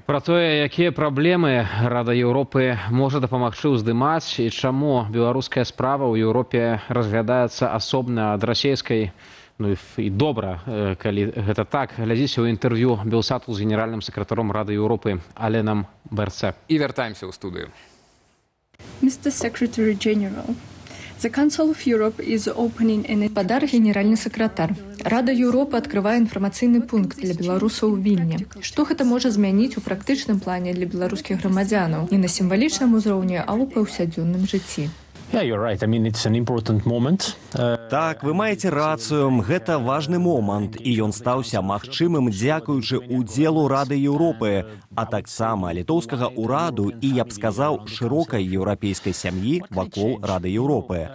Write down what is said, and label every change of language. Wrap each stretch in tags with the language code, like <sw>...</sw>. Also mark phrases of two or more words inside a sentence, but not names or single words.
<be>Пра тое, якія праблемы Рада Еўропы можа дапамагчы ўздымаць і чаму беларуская справа ў Еўропе разглядаецца асобна ад расейскай, ну і добра, калі гэта так, глядзіце ў інтэрв'ю Белсату з генеральным сакратаром Рады Еўропы Аленам Берце. І вяртаемся ў студыю.</be> <en>Mr. Secretary General, the Council of Europe is opening an...</en> <be>Падар генеральны сакратар. Рада Еўропы открывае інфармацыйны пункт для беларусаў у Вільні. Што гэта можа змяніць у практычным плане для беларускіх грамадзянаў? Не на сімвалічным узроўні, а ў паўсядзённым жыцці. Так, вы маеце рацыю, гэта важны момант, і ён стаўся магчымым дзякуючы удзелу Рады Еўропы, а таксама літоўскага ўраду і, я б сказаў, шырокай еўрапейскай сям'і вакол Рады Еўропы.</be>